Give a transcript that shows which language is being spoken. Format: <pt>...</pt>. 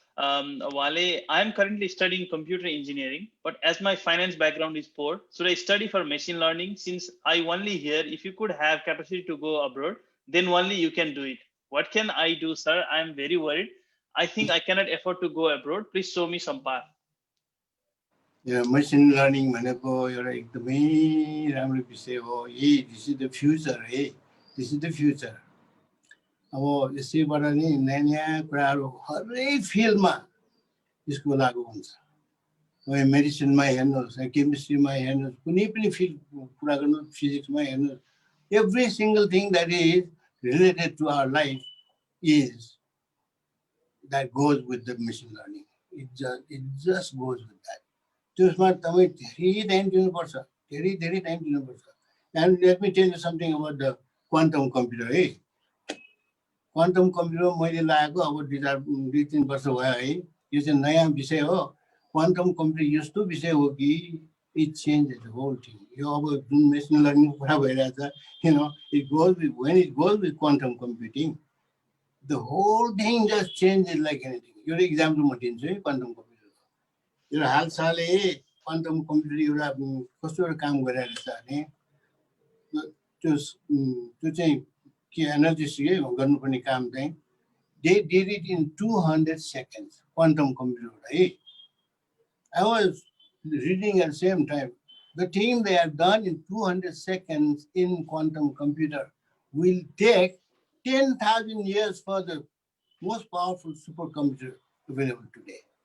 <en>उहाँले I am currently studying computer engineering, but as my finance background is poor, should I study for machine learning? Since I only hear if you could have capacity to go abroad, then only you can do it. What can I do, sir? I am very worried. I think I cannot afford to go abroad. Please show me some path.</en> <ne>Yeah, machine learning भनेको एउटा एकदमै राम्रो विषय हो।</ne> <en>This is the future, this is the future.</en> <ne>अब यसैबाट नि नयाँ नयाँ कुराहरू हरेक फिल्डमा यसको लागु हुन्छ। अब मेडिसिनमा हेर्नुहोस्, केमिस्ट्रीमा हेर्नुहोस्, कुनै पनि फिल्ड कुरा गर्नुहोस्, फिजिक्समा हेर्नुहोस्,</ne> <en>every single thing that is related to our life is that goes with the machine learning. It just goes with that.</en> <ne>त्यसमा तपाईँ धेरै टाइम दिनुपर्छ,</ne> <en>धेरै टाइम दिनुपर्छ। And let me tell you something about the quantum computer.</en> <ne>Quantum computer मैले लगाएको अब 2-3 वर्ष भयो है। यो चाहिँ नयाँ विषय हो। क्वान्टम कम्प्युटर यस्तो विषय हो कि</ne> <en>It changes the whole thing.</en> <ne>यो अब जुन मेसिन लर्निङ कुरा भइरहेछ,</ne> <en>when it goes with quantum computing, the whole thing just changes like anything.</en> <ne>एउटा इक्जाम्पल म दिन्छु है क्वान्टम कम्प्युटरको। यो हालसालै क्वान्टम कम्प्युटर एउटा कस्तो एउटा काम गरिरहेको छ भने त्यो चाहिँ के एनालिसिस गर्नुपर्ने काम चाहिँ</ne> <en>they did it in 200 seconds. Quantum computer, right? I was reading at the same time. The thing they have done in 200 seconds in quantum computer will take 10,000 years for the most powerful supercomputer available today.</en>